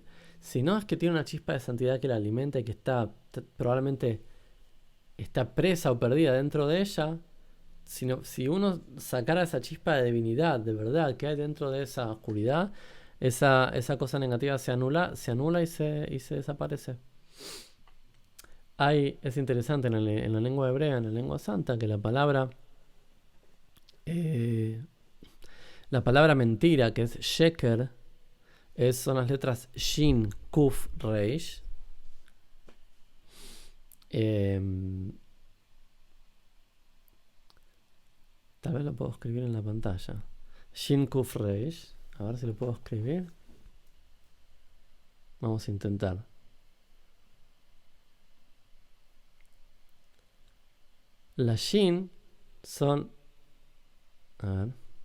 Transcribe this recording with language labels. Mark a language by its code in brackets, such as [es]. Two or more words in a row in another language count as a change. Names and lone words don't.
[es] Si no es que tiene una chispa de santidad que la alimente y que probablemente está presa o perdida dentro de ella, si uno sacara esa chispa de divinidad, de verdad, que hay dentro de esa oscuridad, esa cosa negativa se anula y se desaparece. Es interesante en la lengua hebrea, en la lengua santa, que la palabra mentira, que es sheker, son las letras shin, kuf, reish. Tal vez lo puedo escribir en la pantalla. Shin, kuf, reish. A ver si lo puedo escribir. Vamos a intentar. La shin son... A ver.